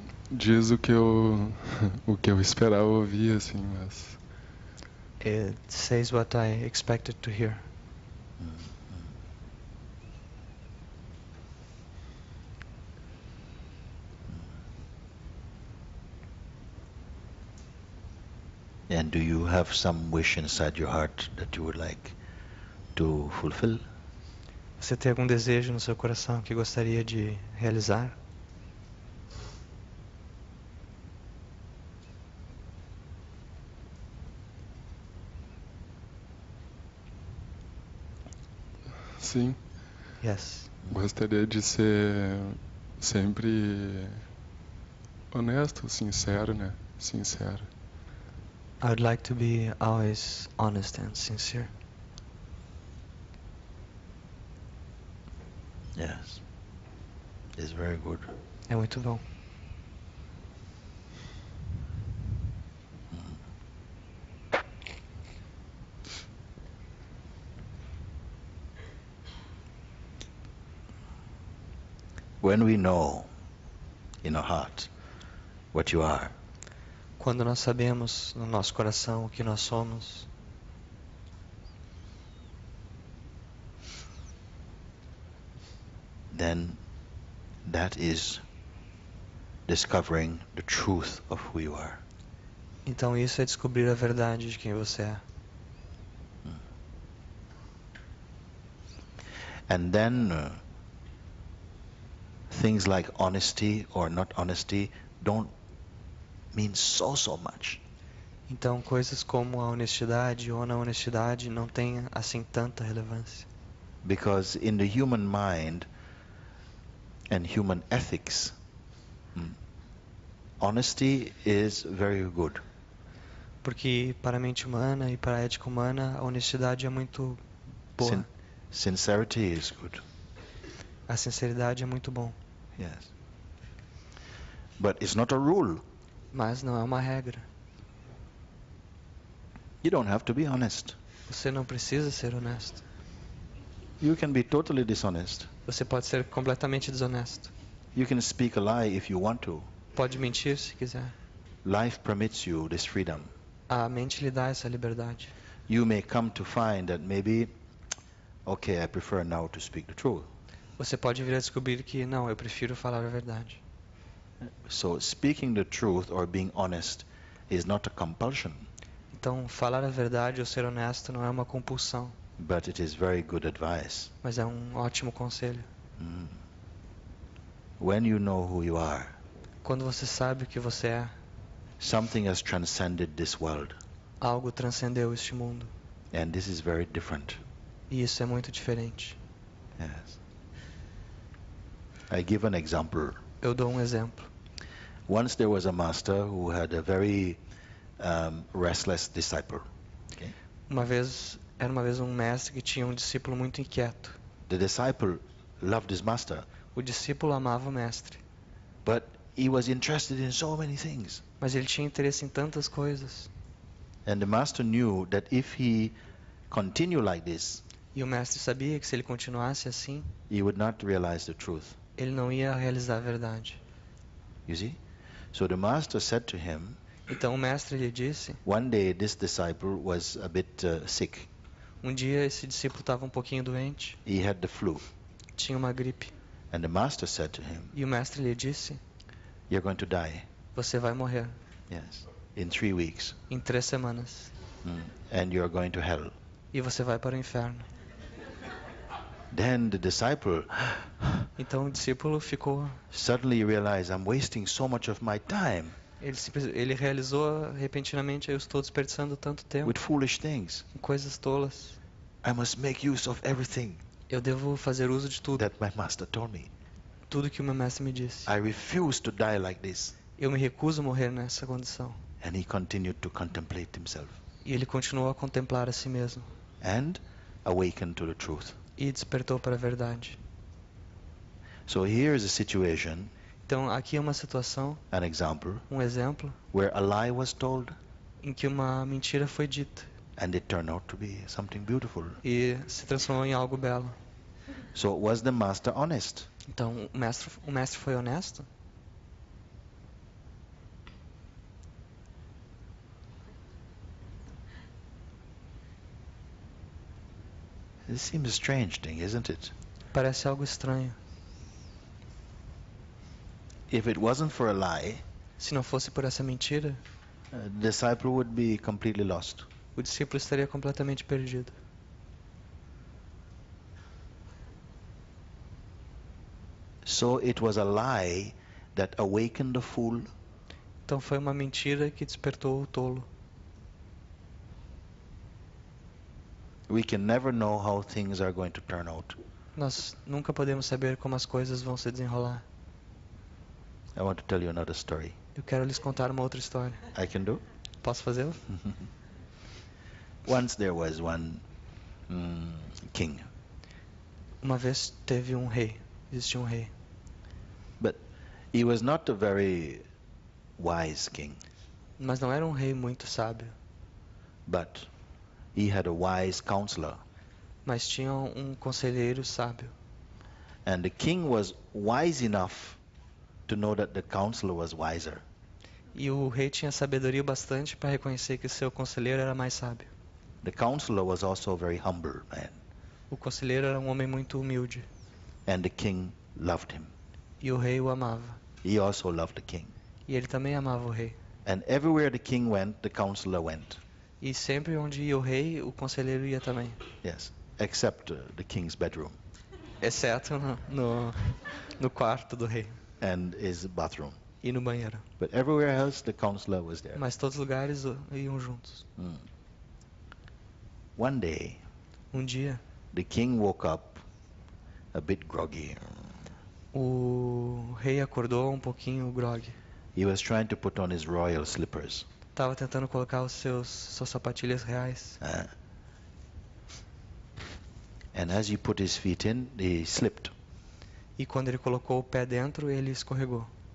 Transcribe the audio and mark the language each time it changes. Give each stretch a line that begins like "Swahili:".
Portuguese: diz o que eu o que eu esperava ouvir, assim, mas
English: It says what I expected to hear. And do you have some wish inside your heart that you would like to fulfill?
Portuguese: Você tem algum desejo no seu coração que gostaria de realizar? sim,
English: Yes.
Portuguese: gostaria de ser sempre honesto, sincero, né? Sincero.
English: I would like to be always honest and sincere. Yes. It's very good.
Portuguese: É muito bom.
English: When we know in our heart what you are,
Portuguese: Quando nós sabemos no nosso coração o que nós somos,
English: then that is discovering the truth of who you are.
Portuguese: então isso é descobrir a verdade de quem você é.
English: And then things like honesty or not honesty don't mean so much.
Portuguese: Então coisas como a honestidade ou a não honestidade não têm assim tanta relevância.
English: Because in the human mind and human ethics, honesty is very good.
Portuguese: Porque para a mente humana e para a ética humana, a honestidade é muito boa.
English: Sincerity is good.
Portuguese: A sinceridade é muito bom.
English: Yes. But it's not a rule.
Portuguese: Mas não é uma regra.
English: You don't have to be honest.
Portuguese: Você não precisa ser honesto.
English: You can be totally dishonest.
Portuguese: Você pode ser completamente desonesto.
English: You can speak a lie if you want to.
Portuguese: Pode mentir se quiser.
English: Life permits you this freedom.
Portuguese: A mente lhe dá essa liberdade.
English: you may come to find that maybe, okay, I prefer now to speak the truth.
Portuguese: Você pode vir a descobrir que não, eu prefiro falar a verdade.
English: So speaking the truth or being honest is not a compulsion,
Portuguese: Então, falar a verdade ou ser honesto não é uma compulsão,
English: but it is very good advice.
Portuguese: mas é um ótimo conselho.
English: When you know who you are,
Portuguese: Quando você sabe o que você é,
English: something has transcended this world,
Portuguese: algo transcendeu este mundo.
English: and this is very different.
Portuguese: E isso é muito diferente.
English: Yes. I give an example.
Portuguese: Eu dou um exemplo.
English: Once there was a master who had a very restless disciple. Okay?
Portuguese: Era uma vez um mestre que tinha um discípulo muito inquieto.
English: The disciple loved his master,
Portuguese: O discípulo amava o mestre,
English: but he was interested in so many things.
Portuguese: mas ele tinha interesse em tantas coisas.
English: And the master knew that if he continued like this,
Portuguese: E o mestre sabia que se ele continuasse assim,
English: he would not realize the truth.
Portuguese: ele não ia realizar a verdade.
English: You see? So the master said to him,
Portuguese: Então o mestre lhe disse,
English: one day this disciple was a bit sick.
Portuguese: um dia esse discípulo estava um pouquinho doente,
English: He had the flu.
Portuguese: tinha uma gripe.
English: And the master said to him,
Portuguese: E o mestre lhe disse,
English: you're going to die.
Portuguese: você vai morrer
English: Yes. In 3 weeks.
Portuguese: em 3 semanas.
English: And you're going to hell.
Portuguese: E você vai para o inferno.
English: Then the disciple
Portuguese: Então o discípulo ficou...
English: suddenly realized, I'm wasting so much of my time
Portuguese: Ele realizou repentinamente, eu estou desperdiçando tanto tempo
English: with foolish things.
Portuguese: em coisas tolas.
English: I must make use of everything
Portuguese: Eu devo fazer uso de tudo,
English: that my master told me.
Portuguese: tudo que o meu mestre me disse.
English: I refuse to die like this.
Portuguese: Eu me recuso a morrer nessa condição.
English: And he continued to contemplate himself
Portuguese: E ele continuou a contemplar a si mesmo.
English: and awaken to the truth.
Portuguese: E despertou para a verdade.
English: So here is a situation,
Portuguese: Então aqui é uma situação,
English: an example,
Portuguese: um exemplo,
English: where a lie was told
Portuguese: em que uma mentira foi dita.
English: and it turned out to be something beautiful.
Portuguese: E se transformou em algo belo.
English: So was the master honest?
Portuguese: Então o mestre foi honesto?
English: This seems a strange thing, isn't it?
Portuguese: Parece algo estranho.
English: If it wasn't for a lie,
Portuguese: Se não fosse por essa mentira,
English: the disciple would be completely lost.
Portuguese: o discípulo estaria completamente perdido.
English: So it was a lie that awakened the fool,
Portuguese: Então foi uma mentira que despertou o tolo.
English: we can never know how things are going to turn out.
Portuguese: Nós nunca podemos saber como as coisas vão se desenrolar.
English: I want to tell you another story.
Portuguese: Eu quero lhes contar uma outra história.
English: I can do?
Portuguese: Posso fazê-lo?
English: Once there was one king,
Portuguese: Uma vez teve um rei. Existia um rei.
English: but he was not a very wise king,
Portuguese: Mas não era um rei muito sábio.
English: but he had a wise counselor.
Portuguese: Mas tinha um conselheiro sábio.
English: And the king was wise enough to know that the counselor was wiser.
Portuguese: E o rei tinha sabedoria bastante para reconhecer que seu conselheiro era mais sábio.
English: The counselor was also a very humble man,
Portuguese: O conselheiro era um homem muito humilde.
English: and the king loved him.
Portuguese: E o rei o amava.
English: He also loved the king.
Portuguese: E ele também amava o rei.
English: And everywhere the king went, the counselor went.
Portuguese: E sempre onde ia o rei, o conselheiro ia também.
English: Yes, except the king's bedroom
Portuguese: Exceto no quarto do rei
English: and his bathroom.
Portuguese: e no banheiro.
English: But everywhere else, the counselor was there.
Portuguese: Mas todos os lugares iam juntos.
English: One day,
Portuguese: Um dia,
English: the king woke up a bit groggy.
Portuguese: o rei acordou um pouquinho grogue.
English: He was trying to put on his royal slippers.
Portuguese: Tava tentando colocar suas sapatilhas reais.
English: And as he put his feet in, he slipped.
Portuguese: E quando ele colocou o pé dentro, ele escorregou.